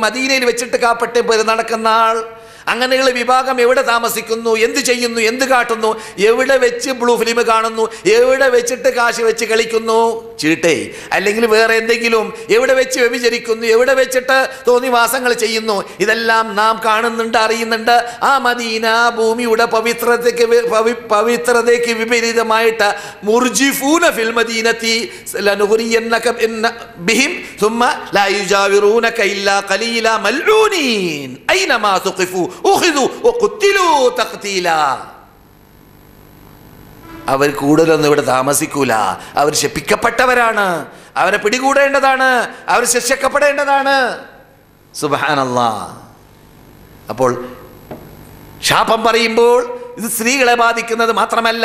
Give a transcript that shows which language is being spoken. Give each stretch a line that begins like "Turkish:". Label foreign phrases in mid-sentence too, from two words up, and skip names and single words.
Malayalam: മദീനയിൽ വെച്ചിട്ട് കാപ്പട്ട് പേര് നടക്കുന്ന ആൾ. അങ്ങനെയുള്ള വിഭാഗം എവിടെ താമസിക്കുന്നു, എന്ത് ചെയ്യുന്നു, എന്ത് കാട്ടുന്നു, എവിടെ വെച്ച്
English: blue film
Malayalam: കാണുന്നു, എവിടെ വെച്ചിട്ട് കാശ് വെച്ച് കളിക്കുന്നു, ചീട്ടേ അല്ലെങ്കിൽ വേറെ എന്തെങ്കിലും, എവിടെ വെച്ച് വ്യഭിചരിക്കുന്നു, എവിടെ വെച്ചിട്ട് തോന്നിവാസങ്ങൾ ചെയ്യുന്നു, ഇതെല്ലാം നാം കാണുന്നുണ്ട്, അറിയുന്നുണ്ട്. ആ മദീന ഭൂമിയുടെ പവിത്രതയ്ക്ക് വിപരീതമായിട്ട്
Arabic: مرجفون في المدينة لنغرينك بهم ثم لا يجاورونك إلا قليلا ملعونين أينما ثقفوا أخذوا وقتلوا تقتيلا.
Malayalam: അവർ കൂടുതലൊന്നും ഇവിടെ താമസിക്കൂല. അവർ ശപിക്കപ്പെട്ടവരാണ്. അവരെ പിടികൂടേണ്ടതാണ്, അവർ ശിക്ഷിക്കപ്പെടേണ്ടതാണ്.
Arabic: സുബ്ഹാനല്ലാഹ്.
Malayalam: അപ്പോൾ ശാപം പറയുമ്പോൾ ഇത് സ്ത്രീകളെ ബാധിക്കുന്നത് മാത്രമല്ല.